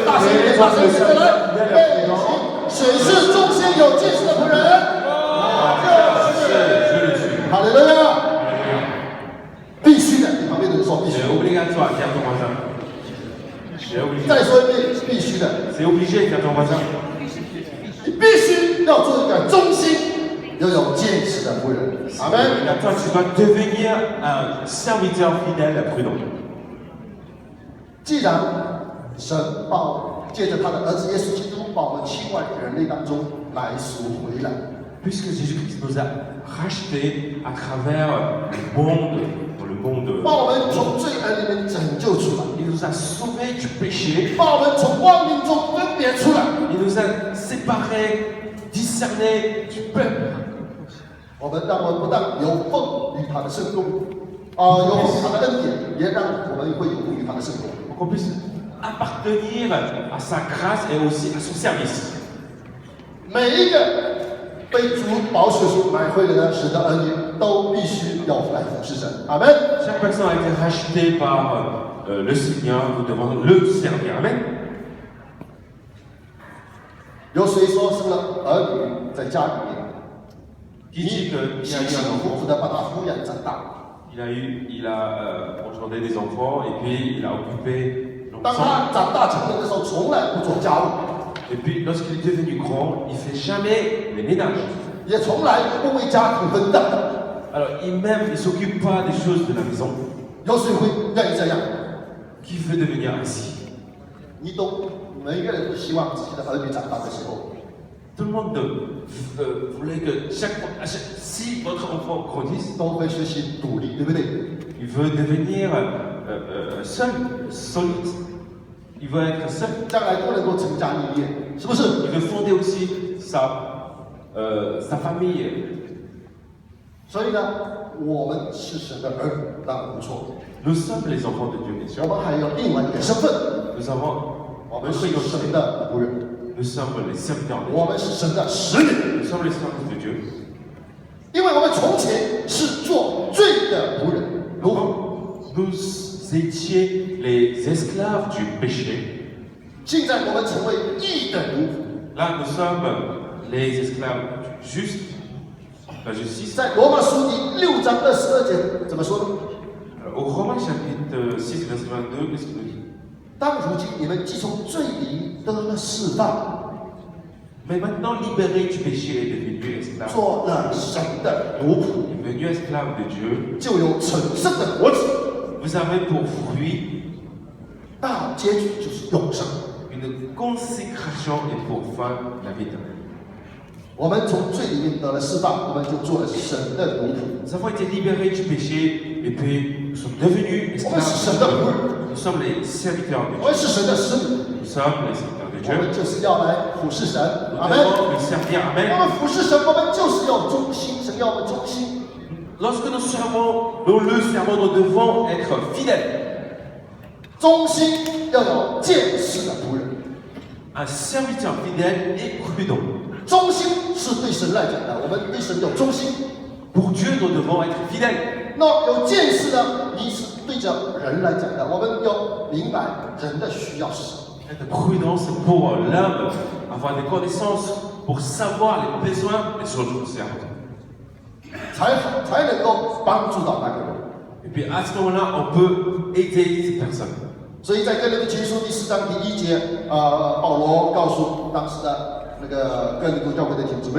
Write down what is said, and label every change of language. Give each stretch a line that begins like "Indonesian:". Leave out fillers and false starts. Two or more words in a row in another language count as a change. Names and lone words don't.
Chinese: 大声一点，大声一点来，备行。谁是忠心有见识的仆人？我就是。
French: Je le suis.
Chinese: 哈利路亚！必须的，你旁边的人说必须
French: C'est。obligatoire, tiens ton voisin. C'est obligé.
Chinese: 再说一遍，必须的，
French: C'est obligé, tiens ton voisin.
Chinese: 你必须要做一个忠心又有见识的仆人。阿门。
French: Toi, tu dois devenir un serviteur fidèle, prudent.
Chinese: 既然神借着他的儿子耶稣基督，把我们期外人类当中来赎回来，
French: Puisque Jésus-Christ nous a rachetés à travers le monde, dans le monde,
Chinese: 把我们从罪恶里面拯救出来，
French: il nous a sauvés du péché,
Chinese: 把我们从光明中分别出来。
French: il nous a séparés, discernés du peuple.
Chinese: 我们不但有奉于他的圣功，有奉于他的恩典，也让我们会有奉于他的圣功。
French: Pour qu'on puisse appartenir à sa grâce et aussi à son service.
Chinese: 每一个被主宝血所买回来的神的儿女，都必须要来服侍神。阿门。
French: Chaque personne a été rachetée par le Seigneur, nous devons le servir. Amen.
Chinese: 有谁说生了儿女在家里面，
French: Qui dit qu'il
Chinese: 辛
French: y a eu
Chinese: 辛
French: un
Chinese: 苦苦
French: enfant,
Chinese: 的把他抚养长大？
French: il a engendré des enfants et puis il a occupé
Chinese: 当
French: l'enfant.
Chinese: 他长大成人的时候，从来不做家务。
French: Et puis lorsqu'il est devenu grand, il ne fait jamais les ménages.
Chinese: 也从来不为家庭分担。
French: Alors, il s'occupe pas des choses de la maison.
Chinese: 有谁会愿意这样？
French: Qui veut devenir ainsi?
Chinese: 你都每个人都希望自己的儿女长大的时候，
French: Tout le monde voulait que si votre enfant grandisse,
Chinese: 都会学习独立，对不对？
French: il veut devenir seul, solide. Il veut être seul.
Chinese: 将来都能够成家立业，是不是？
French: Il veut fonder aussi sa famille.
Chinese: 所以呢，我们是神的儿女，当然不错。
French: Nous sommes les enfants de Dieu, bien sûr.
Chinese: 我们还有另外一个身份，
French: Nous avons
Chinese: 我们是神的仆人，
French: Nous sommes les serviteurs de
Chinese: 我
French: Dieu.
Chinese: 们是神的使女，
French: Nous sommes les serviteurs de Dieu.
Chinese: 因为我们从前是做罪的仆人，如何？
French: Nous étions les esclaves du péché.
Chinese: 现在我们成为义的奴仆。
French: Là, nous sommes les esclaves du juste, la justice.
Chinese: 在罗马书第6章22节怎么说呢？
French: Au Romains chapitre 6, verset 22, qu'est-ce qu'il nous dit?
Chinese: 当如今你们既从罪里得了释放，
French: Mais maintenant, libéré du péché et devenu esclave,
Chinese: 做了神的奴仆，
French: devenu esclave de Dieu,
Chinese: 就有成圣的果子。
French: vous avez pour fruit
Chinese: 大结局就是永生。
French: une consécration et pour fin la vie éternelle.
Chinese: 我们从罪里面得了释放，我们就做了神的奴仆。
French: Nous avons été libérés du péché et puis nous sommes devenus esclaves de Dieu. Nous sommes les serviteurs de
Chinese: 我们是神的使女，
French: Dieu. Nous sommes les serviteurs de
Chinese: 我们
French: Dieu.
Chinese: 就是要来服侍神。
French: Nous
Chinese: 阿门。
French: devons lui servir.
Chinese: 我
French: Amen.
Chinese: 们服侍神，我们就是要忠心，神要我们忠心。
French: Lorsque nous le servons, nous devons être fidèles.
Chinese: 忠心要有见识的仆人。
French: Un serviteur fidèle et prudent.
Chinese: 忠心是对神来讲的，我们对神有忠心。
French: Pour Dieu, nous devons être fidèles.
Chinese: 那有见识呢？你是对着人来讲的，我们要明白人的需要是什么。
French: Être prudent, c'est pour l'homme, avoir des connaissances, pour savoir les besoins des choses du servent.
Chinese: 才能够帮助到那个人。
French: Et puis à ce moment-là, on peut aider ces personnes.
Chinese: 所以在哥林多前书第4章第1节，保罗告诉当时的那个哥林多教会的弟兄姊妹，